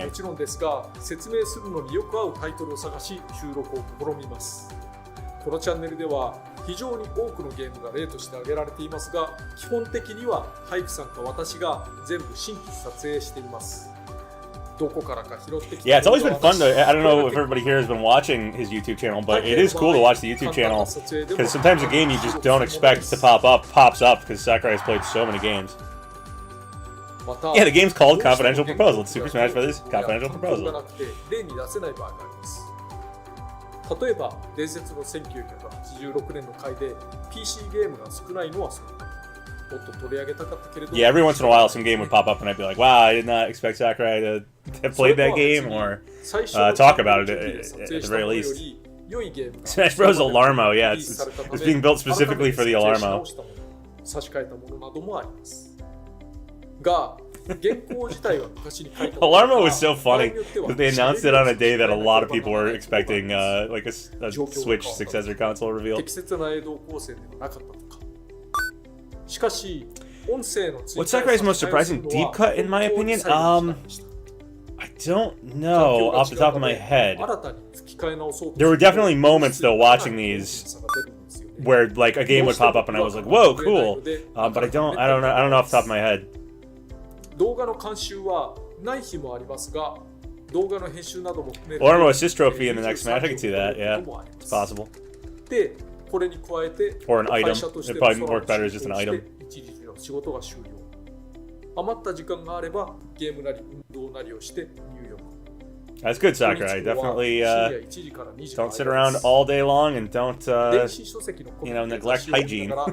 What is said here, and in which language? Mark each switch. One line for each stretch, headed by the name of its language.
Japanese: はもちろんですが、説明するのによく合うタイトルを探し収録を試みます。このチャンネルでは非常に多くのゲームが例として挙げられていますが、基本的にはハイクさんか私が全部新規撮影しています。どこからか拾ってきた
English: Yeah, it's always been fun to. I don't know if everybody here has been watching his YouTube channel, but it is cool to watch the YouTube channel because sometimes a game you just don't expect to pops up because Sakurai has played so many games. Yeah, the game's called Confidential Proposal. It's Super Smash Bros. Confidential Proposal.
Japanese: 例に出せない場合があります。例えば、伝説の1986年の回で PC ゲームが少ないのはそう。もっと取り上げたかったけれど。
English: Yeah, every once in a while some game would pop up and I'd be like, wow, I did not expect Sakurai to have played that game or talk about it at the very least. Smash Bros. Alarmo, yeah, it's being built specifically for the Alarmo.
Japanese: 差し替えたものなどもあります。が、原稿自体は昔に書いた
English: Alarmo was so funny because they announced it on a day that a lot of people were expecting like a Switch successor console reveal.
Japanese: 適切な映像構成ではなかったとか。しかし、音声の
English: What's Sakurai's most surprising deep cut, in my opinion? I don't know off the top of my head. There were definitely moments though watching these where like a game would pop up and I was like, "Whoa, cool!" But I don't know off the top of my head.
Japanese: 動画の監修はない日もありますが、動画の編集なども含める
English: Or more assist trophy in the next match. I can see that. Yeah, it's possible.
Japanese: で、これに加えて
English: Or an item. It'd probably work better as just an item.
Japanese: 一日の仕事が終了。余った時間があればゲームなり運動なりをして入浴。
English: That's good, Sakurai. Definitely don't sit around all day long and don't neglect hygiene.